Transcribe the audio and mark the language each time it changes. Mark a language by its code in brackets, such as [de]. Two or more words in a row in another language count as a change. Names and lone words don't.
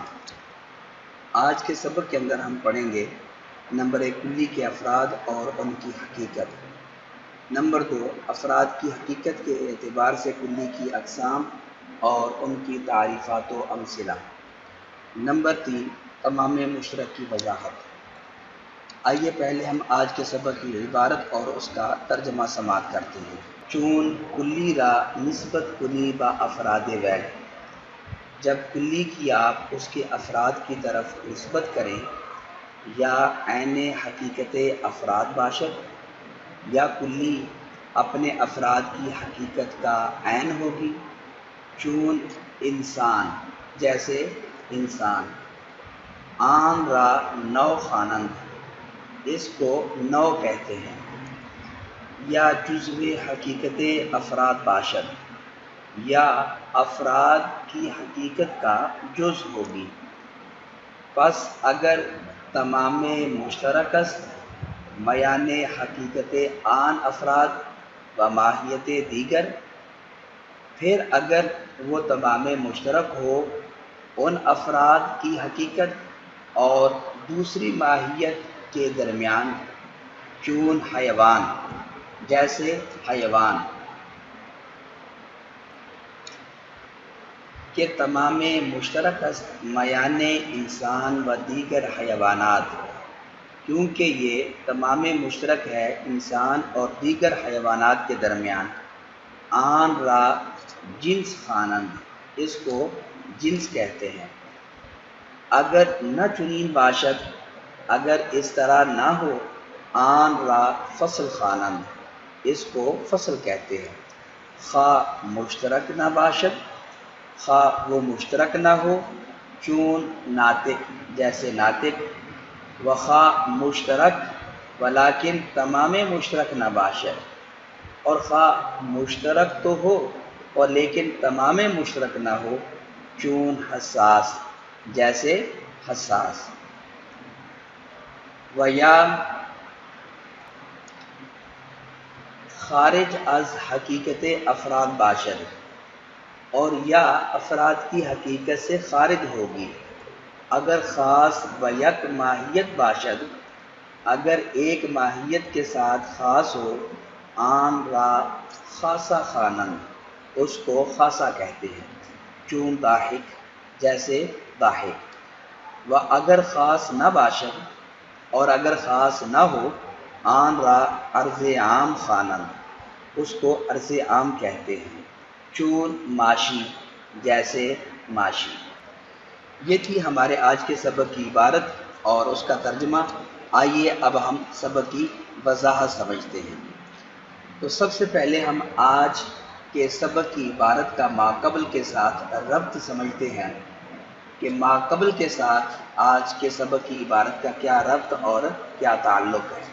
[ur] آج کے سبق کے اندر ہم پڑھیں گے نمبر 1 کلی کے افراد اور ان کی حقیقت، نمبر 2 افراد کی حقیقت کے اعتبار سے کلی کی اقسام اور ان کی تعریفات و امثلہ، نمبر 3 تمام مشترک کی وضاحت۔ آئیے پہلے ہم آج کے سبق کی عبارت اور اس کا ترجمہ سماعت کرتے ہیں۔ [fa] چون کلی را نسبت کلی با افراد ویل، [ur] جب کلی کی آپ اس کے افراد کی طرف نسبت کریں یا عین حقیقت [fa] افراد باشد [ur] یا کلی اپنے افراد کی حقیقت کا عین ہوگی، [fa] چون انسان [ur] جیسے انسان، [fa] آن را نو خوانند [ur] اس کو نو کہتے ہیں، [fa] یا جزو حقیقت افراد [ur] باشد یا افراد کی حقیقت کا جز ہوگی، [fa] پس اگر تمام مشترک است میان حقیقت آن افراد و ماہیت دیگر، [ur] پھر اگر وہ تمام مشترک ہو ان افراد کی حقیقت اور دوسری ماہیت کے درمیان، [fa] چون حیوان [ur] جیسے حیوان [fa] کہ تمام مشترک است میان انسان و دیگر حیوانات، [ur] کیونکہ یہ تمام مشترک ہے انسان اور دیگر حیوانات کے درمیان، [fa] آن را جنس خوانند [ur] اس کو جنس کہتے ہیں، [fa] اگر نہ چنین باشد [ur] اگر اس طرح نہ ہو، [fa] آن را فصل خوانند [ur] اس کو فصل کہتے ہیں، [fa] خواہ مشترک نہ باشد [ur] خواہ وہ مشترک نہ ہو، [fa] چون ناطق [ur] جیسے ناطق، [fa] و خواہ مشترک ولیکن تمام مشترک نہ باشد، [ur] اور خواہ مشترک تو ہو اور لیکن تمام مشترک نہ ہو، [fa] چون حساس [ur] جیسے حساس، [fa] و یا خارج از حقیقت افراد باشد [ur] اور یا افراد کی حقیقت سے خارج ہوگی، اگر [fa] خاص و یک ماہیت باشد [ur] اگر ایک ماہیت کے ساتھ خاص ہو، [fa] آن را خاصہ خوانند [ur] اس کو خاصہ کہتے ہیں، [fa] چون ضاحک [ur] جیسے ضاحک، [fa] و اگر خاص نہ باشد [ur] اور اگر خاص نہ ہو، [fa] آن را عرض عام خوانند [ur] اس کو عرض عام کہتے ہیں، [fa] چون ماشی [ur] جیسے ماشی۔ یہ تھی ہمارے آج کے سبق کی عبارت اور اس کا ترجمہ۔ آئیے اب ہم سبق کی وضاحت سمجھتے ہیں۔ تو سب سے پہلے ہم آج کے سبق کی عبارت کا ماقبل کے ساتھ ربط سمجھتے ہیں کہ ماقبل کے ساتھ آج کے سبق کی عبارت کا کیا ربط اور کیا تعلق ہے۔